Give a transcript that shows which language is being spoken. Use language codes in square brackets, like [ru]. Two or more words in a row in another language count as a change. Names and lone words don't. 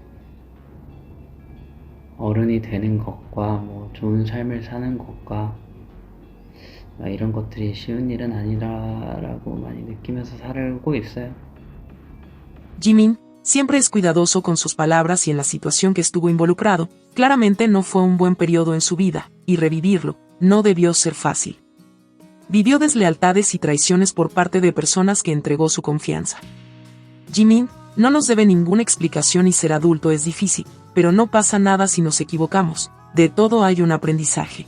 [ko] 어른이 되는 것과 좋은 삶을 사는 것과 이런 것들이 쉬운 일은 아니라고 많이 느끼면서 살고 있어요. [es] Jimin siempre es cuidadoso con sus palabras y en la situación que estuvo involucrado, claramente no fue un buen periodo en su vida, y revivirlo no debió ser fácil. Vivió deslealtades y traiciones por parte de personas que entregó su confianza. Jimin no nos debe ninguna explicación y ser adulto es difícil, pero no pasa nada si nos equivocamos, de todo hay un aprendizaje.